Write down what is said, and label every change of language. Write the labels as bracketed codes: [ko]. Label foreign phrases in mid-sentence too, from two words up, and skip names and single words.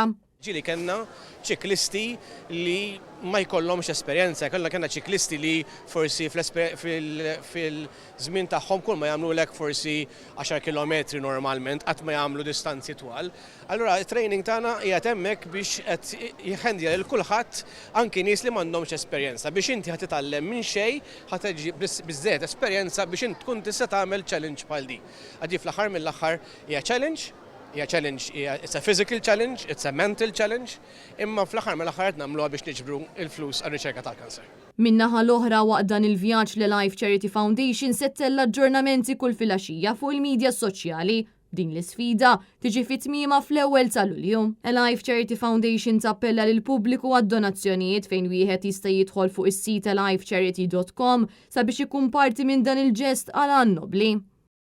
[mt] Ġili kellna ċiklisti li ma jkollhomx esperjenza, kellna ċiklisti li forsi fil-żmien tagħhom kull ma jagħmlu forsi 10 km normalment qatt ma jagħmlu distanzi twal. Allura t-training tagħna qiegħed hemmhekk biex qed jħendja lil kulħadd anki nies li m'għandhomx esperjenza biex inti ħad titgħallem minn xejn ħadd tiġi biżżejjed esperjenza biex int tkun tista' tagħmel challenge bħal di. Għaddi fl-aħħar mill-aħħar hija [en] challenge, it's a physical challenge, it's a mental challenge, [mt] imma fl-aħħar mill-aħħar qed nagħmluha biex niġbru il-flus għar-riċerka tal-kanser. Min-naħa l-oħra waqt dan il-vjaġġ li Life Charity Foundation settella aġġornamenti kull filgħaxija fuq il-medja soċjali. Din l-isfida tiġi fit-tmiema fl-ewwel ta' Lulju. Life Charity Foundation tappella lil pubbliku għad-donazzjonijiet fejn wieħed jista' jidħol fuq is-sit lifecharity.com sabiex ikun parti minn dan il-ġest għal nobli.